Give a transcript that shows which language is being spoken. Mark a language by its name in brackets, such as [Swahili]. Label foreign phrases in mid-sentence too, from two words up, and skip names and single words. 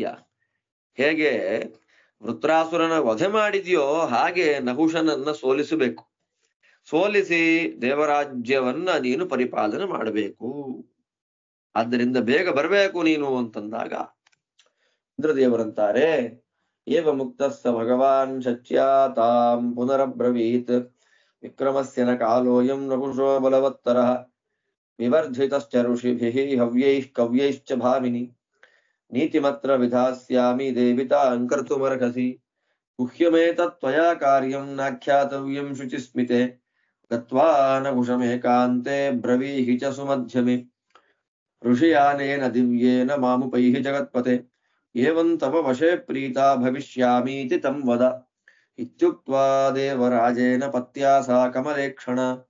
[Kannada] ಹೇಗೆ ವೃತ್ರಾಸುರನ ವಧೆ ಮಾಡಿದೆಯೋ ಹಾಗೆ ನಹುಷನನ್ನ ಸೋಲಿಸಬೇಕು. ಸೋಲಿಸಿ ದೇವರಾಜ್ಯವನ್ನ ನೀನು ಪರಿಪಾಲನೆ ಮಾಡಬೇಕು. ಆದ್ದರಿಂದ ಬೇಗ ಬರಬೇಕು ನೀನು ಅಂತಂದಾಗ ಇಂದ್ರದೇವರಂತಾರೆ, [Sanskrit] ಏವ ಮುಕ್ತಸ್ಸ ಭಗವಾನ್ ಶಚ್ಯಾ ತಾಂ ಪುನರಬ್ರವೀತ್, ವಿಕ್ರಮಸ್ಯ ನ ಕಾಲೋಯಂ ನಹುಷೋ ಬಲವತ್ತರಃ, ವಿವರ್ಧಿತಶ್ಚ ಋಷಿಭಿಃ ಹವ್ಯೈಃ ಕವ್ಯೈಶ್ಚ ಭಾಮಿನಿ, ನೀತಿಮತ್ರ ವಿಧಾಸ್ಯಾಮಿ ದೇವಿತಾಂ ಕರ್ತುಮರ್ಹಸಿ, ಗುಹ್ಯಮೇತತ್ ತ್ವಯಾ ಕಾರ್ಯಂ ನಾಖ್ಯಾತವ್ಯಂ ಶುಚಿಸ್ಮಿತೆ, ಗತ್ವಾ ನಹುಷಮೇಕಾಂತೆ ಬ್ರವೀಹಿ ಚ ಸುಮಧ್ಯಮೆ, ಋಷಿಯಾನೇನ ದಿವ್ಯೇನ ಮಾಮುಪೈಃ ಜಗತ್ಪತೆ, ಏವಂ ತವ ವಶೇ ಪ್ರೀತಾ ಭವಿಷ್ಯಾಮೀತಿ ತಂ ವದ, ಇತ್ಯುಕ್ತ್ವಾ ದೇವರಾಜೇನ ಪತ್ಯಾ ಸಾ ಕಮಲೇಕ್ಷಣ,